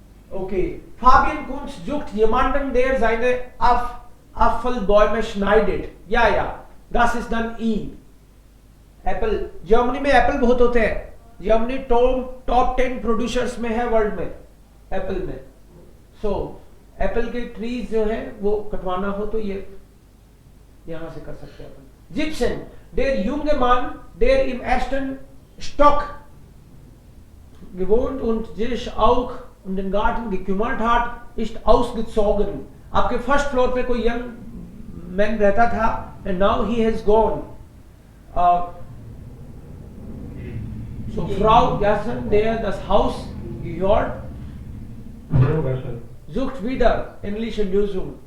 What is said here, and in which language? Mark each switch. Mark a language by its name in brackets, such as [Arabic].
[German] Okay, Fabian Kunz sucht jemanden, der seine Apfelbäume schneidet. Ja, ja, das ist dann I. [Hindi] Apple, Germany में Apple बहुत होते हैं। Germany top 10 producers में है world में, Apple में। सो एप्पल के ट्रीज जो है वो कटवाना हो तो ये यहां से कर सकते हैं अपन। [German] Gibson, der junge Mann, der im ersten Stock gewohnt und sich auch um den Garten gekümmert hat, ist ausgezogen. [Hindi] आपके फर्स्ट फ्लोर पे कोई यंग मैन रहता था [English] and now he has gone. [German] So Frau Gerson, der das Haus gehört, sucht wieder ähnliche Lösung.